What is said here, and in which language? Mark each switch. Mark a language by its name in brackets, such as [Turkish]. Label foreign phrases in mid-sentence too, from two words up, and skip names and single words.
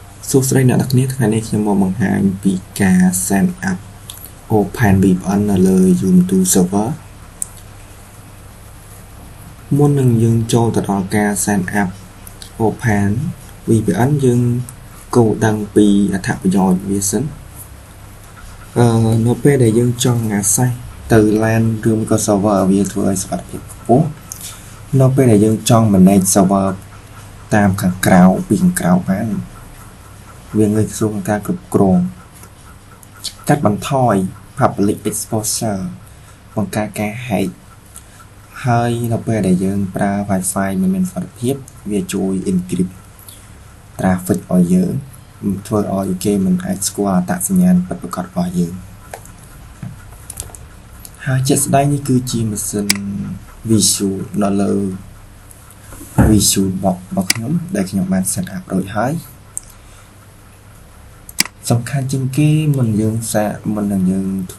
[Khmer] សួស្តីអ្នកនរគ្នាថ្ងៃនេះខ្ញុំមកបង្ហាញពីការ [English] set up [Khmer] Open VPN នៅលើ Ubuntu server មុននឹងយើងចូលទៅដល់ការ [English] set up [Khmer] Open VPN យើង គោលដឹងពីអត្ថប្រយោជន៍វាសិននៅពេលដែលយើងចង់ access ទៅ LAN ឬក៏ server វា ធ្វើឲ្យសុវត្ថិភាពខ្ពស់នៅពេលដែលយើងចង់ manage server តាមខាងក្រៅពីខាងក្រៅបានវាងាយស្រួលក្នុងការគ្រប់គ្រងកាត់បន្ថយ [English] public exposure [Khmer] បង្ការការ hack ហើយនៅពេលដែលយើងប្រើ Wi-Fi មានសុវត្ថិភាពវាជួយ [English] encrypt traffic [Khmer] ឲ្យយើងធ្វើឲ្យគេមិនអាចស្គាល់អត្តសញ្ញាណពិតប្រាកដរបស់យើង ហើយជាក់ស្ដែងនេះគឺជាម៉ាស៊ីន Visual នៅលើ Visual Box របស់ខ្ញុំដែលខ្ញុំបាន [English] set up [Khmer] រួចហើយសំខាន់ជាងគេមុនយើងធ្វើ